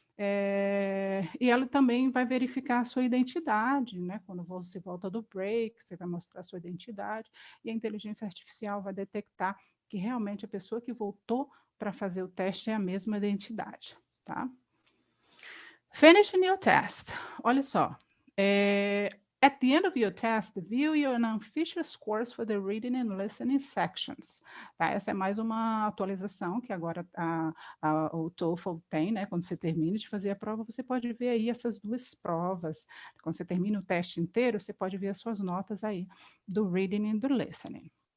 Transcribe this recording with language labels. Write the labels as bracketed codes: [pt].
[pt] E ela também vai verificar a sua identidade, né? Quando você volta do break, você vai mostrar a sua identidade, e a inteligência artificial vai detectar que realmente a pessoa que voltou para fazer o teste é a mesma identidade, tá? [en] Finishing your test. [pt] Olha só. [en] At the end of your test, view your unofficial scores for the reading and listening sections. [pt] Tá? Essa é mais uma atualização que agora o TOEFL tem, né? Quando você termina de fazer a prova, você pode ver aí essas duas provas. Quando você termina o teste inteiro, você pode ver as suas notas aí do reading e do listening.